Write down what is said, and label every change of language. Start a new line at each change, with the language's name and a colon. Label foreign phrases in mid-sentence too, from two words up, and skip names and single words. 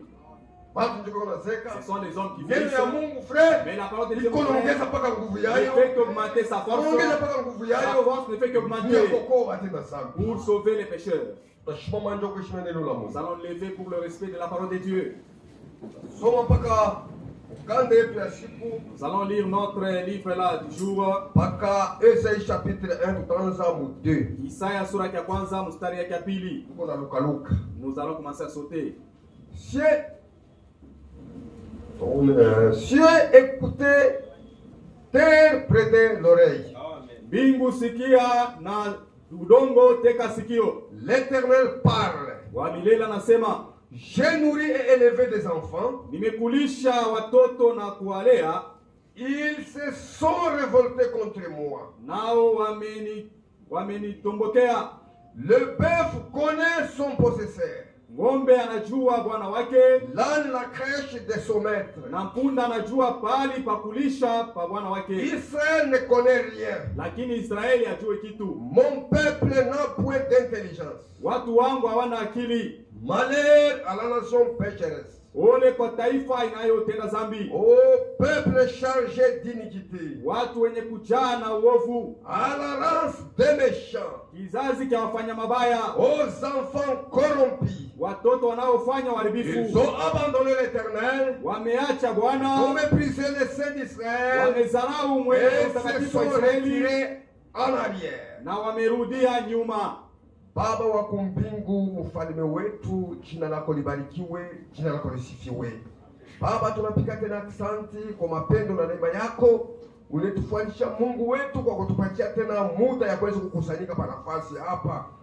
French: Ce sont les hommes qui vieillissent. Mais la parole de Dieu ne fait qu'augmenter sa force. Sa force ne fait qu'augmenter pour sauver les pécheurs. Nous allons lever pour le respect de la parole de Dieu. Nous allons lire notre livre là du jour.
Swahili: Isaya sura ya kwanza mstari ya pili.
French: Nous allons commencer à sauter. Cieux, écoutez, terre prêtez l'oreille.
Swahili: Bingu sikia na udongo teka sikio.
French: L'Éternel parle.
Swahili: Wa milele anasema,
French: j'ai nourri et élevé des enfants.
Swahili: Nimekulisha watoto na kuwalea.
French: Ils se sont révoltés contre moi.
Swahili: Nao wamenitombokea.
French: Le bœuf connaît son possesseur.
Swahili: Ng'ombe anajua bwana wake.
French: L'âne la crèche de son maître.
Swahili: Na punda anajua pali pa kulisha pa bwana wake.
French: Israël ne connaît rien.
Swahili: Lakini Israeli hajui kitu.
French: Mon peuple n'a point d'intelligence.
Swahili: Watu wangu hawana akili.
French: Malheur à la nation pécheresse.
Swahili: Ole kwa taifa inayotenda dhambi.
French: Au peuple chargé d'iniquité.
Swahili: Watu wenye kujaa na uovu.
French: À la race des méchants.
Swahili: Kizazi cha wafanya mabaya.
French: Aux enfants corrompus.
Swahili: Watoto wanaofanya uharibifu.
French: Ils ont abandonné l'Éternel.
Swahili: Wameacha Bwana.
French: Ont méprisé le Saint d'Israël.
Swahili: Wamezarau mwenye mtakatifu wa Israeli.
French: En arrière.
Swahili: Na wamerudia nyuma. Baba wa kumbingu, mfalme wetu, jina lako libarikiwe, jina lako lisifiwe. Baba, tunapiga tena asante kwa mapendo na neema yako. Unetufanyisha Mungu wetu kwa kutupatia tena muda ya kuweza kukusanyika pa nafasi hapa.